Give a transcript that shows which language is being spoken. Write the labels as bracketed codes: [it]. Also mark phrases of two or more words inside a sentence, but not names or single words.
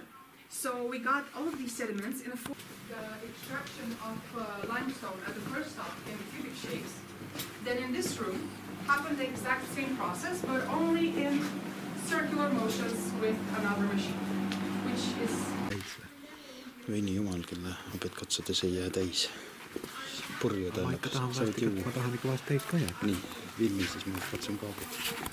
[en] So we got all of these sediments in a form. The extraction of limestone at the first stop in cubic shapes. Then in this room happened the exact same process, but only in circular motions with another machine, which is... [et] Veini jumal, kelle pead katsudes ei jää täis. Purju ta Ma tahan ikka vahest täis ka jääb. Nii, filmi siis ma katsun kaablit.